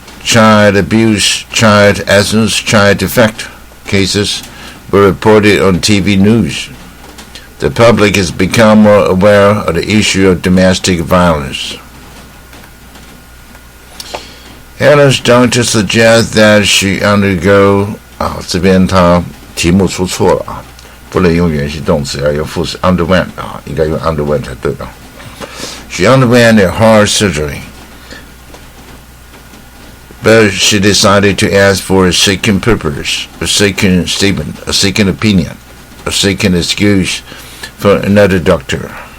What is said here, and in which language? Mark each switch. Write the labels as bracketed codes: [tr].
[en] child abuse, child absence, child defect cases were reported on TV news. The public has become more aware of the issue of domestic violence. Helen's doctor suggests that she undergo [zh] 这边他题目出错了啊，不能用原形动词，要用副词 underwent 啊，应该用 underwent 才对啊。 [en] She underwent a heart surgery, but she decided to ask for a second purpose, a second statement, a second opinion, a second excuse for another doctor.